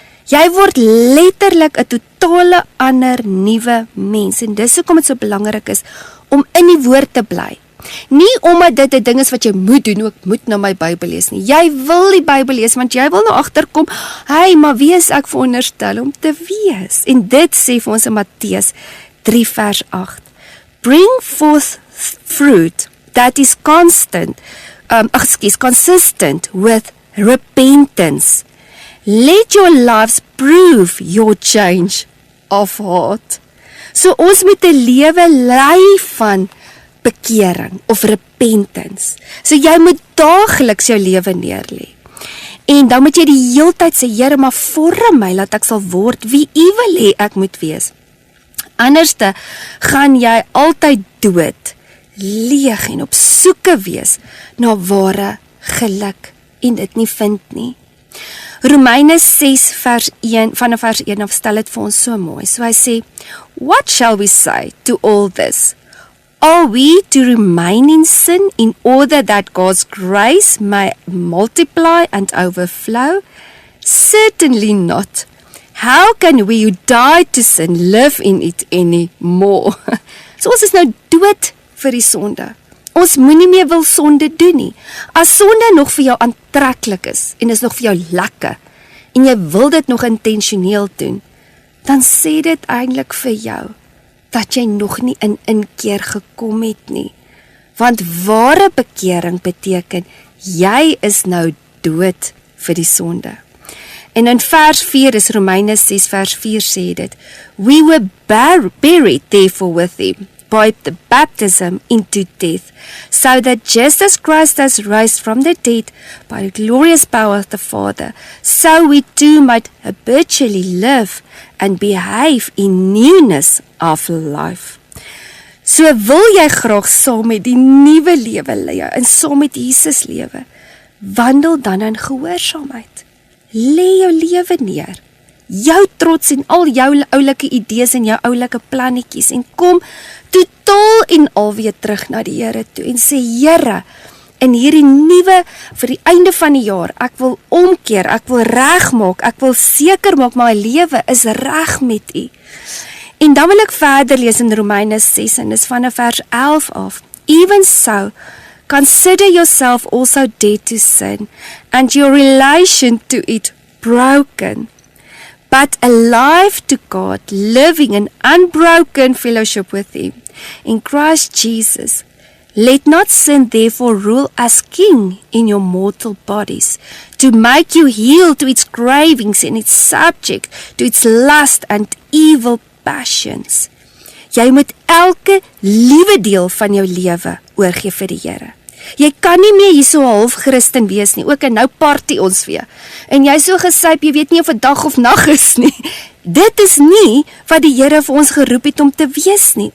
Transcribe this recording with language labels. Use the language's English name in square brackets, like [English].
[Afrikaans] Jy word letterlik 'n totale ander nuwe mens, en dis hoekom dit so belangrik is, om in die woord te bly. Nie omdat dit 'n ding is wat jy moet doen, ek moet nou my Bybel lees nie. Jy wil die Bybel lees, want jy wil nou agterkom, maar wie is ek veronderstel om te wees? En dit sê vir ons in Matteus 3 vers 8. [English] Bring forth fruit that is consistent with repentance. Let your lives prove your change of heart. [Afrikaans] So ons moet 'n lewe lei van bekering of repentance. So jy moet daagliks jou lewe neerlê. En dan moet jy die heeltyd sê, Here, maar vorm my, laat ek sal word wie U wil hê ek moet wees. Anderste gaan jy altyd dood, leeg en op soeke wees na ware geluk en dit nie vind nie. Romeine 6 vers 1, vanaf vers 1 af stel dit vir ons so mooi. So hy sê, [English] what shall we say to all this? Are we to remain in sin in order that God's grace may multiply and overflow? Certainly not. How can we who died to sin live in it anymore? [Afrikaans] So ons is nou dood vir die sonde. Ons moenie meer wil sonde doen nie. As sonde nog vir jou aantreklik is, en is nog vir jou lekker, en jy wil dit nog intentioneel doen, dan sê dit eintlik vir jou, dat jy nog nie in inkeer gekom het nie. Want ware bekering beteken, jy is nou dood vir die sonde. En in vers 4 is Romeine 6 vers 4 sê dit, [English] we were buried therefore with him, by the baptism into death, so that just as Christ has raised from the dead by the glorious power of the Father, so we too might habitually live and behave in newness of life. [Afrikaans] So wil jy graag saam met die nuwe lewe lewe en saam met Jesus lewe, wandel dan in gehoorsaamheid. Lê jou lewe neer, jou trots en al jou oulike idees en jou oulike plannetjies en kom totaal en al weer terug na die Here toe en sê, Here, in hierdie nuwe, vir die einde van die jaar, ek wil omkeer, ek wil regmaak, ek wil seker maak, my lewe is reg met U. En dan wil ek verder lees in Romeine 6 en dis van vers 11 af. [English] Even so, consider yourself also dead to sin, and your relation to it broken, but alive to God, living in unbroken fellowship with Him. In Christ Jesus, let not sin therefore rule as king in your mortal bodies, to make you yield to its cravings and its subject to its lust and evil passions. [Afrikaans] Jy moet elke liewe deel van jou lewe oorgee vir die Here. Jy kan nie meer hier so half Christen wees nie, ook en nou party ons weer. En jy so gesyp, jy weet nie of 'n dag of nag is nie. Dit is nie wat die Here vir ons geroep het om te wees nie.